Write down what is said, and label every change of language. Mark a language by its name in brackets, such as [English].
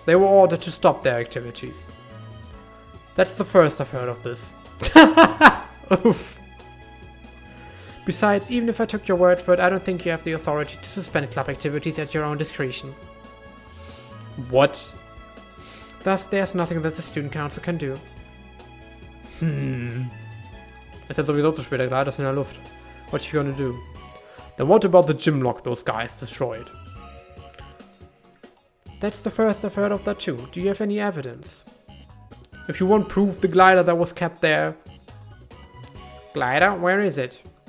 [English] They were ordered to stop their activities. That's the first I've heard of this. Oof. Besides, even if I took your word for it, I don't think you have the authority to suspend club activities at your own discretion. What? Thus, there's nothing that the student council can do. [German] Ist jetzt sowieso zu spät, der Gleiter ist in der Luft. [English] What you gonna do? Then what about the gym lock those guys destroyed? That's the first I've heard of that too. Do you have any evidence? If you want proof, the glider that was kept there. Glider? Where is it?